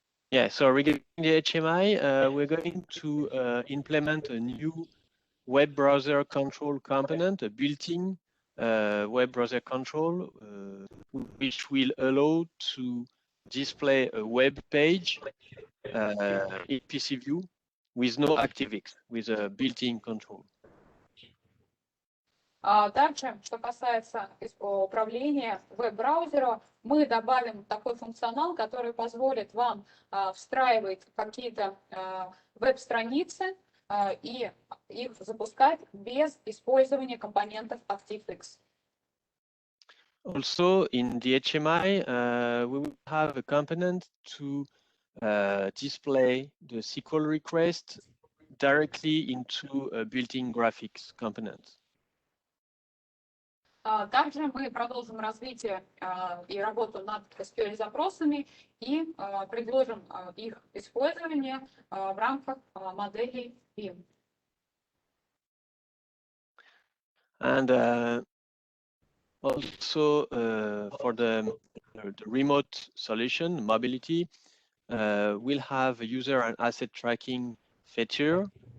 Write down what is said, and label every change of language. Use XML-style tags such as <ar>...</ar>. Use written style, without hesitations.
<en>Yeah, so regarding the HMI, we're going to implement a new web browser control component, a built-in web browser control, which will allow to display a web page in PcVue with no ActiveX, with a built-in control.</en> <ru>Также, что касается управления веб-браузером, мы добавим такой функционал, который позволит вам встраивать какие-то веб-страницы и их запускать без использования компонентов ActiveX.</ru> <en>Also, in the HMI, we will have a component to display the SQL request directly into a built-in graphics component.</en> <ru>Также мы продолжим развитие и работу над SQL-запросами и предложим их использование в рамках моделей PIM.</ru> <en>And also for the remote solution, mobility, we'll have a user and asset tracking feature.</en>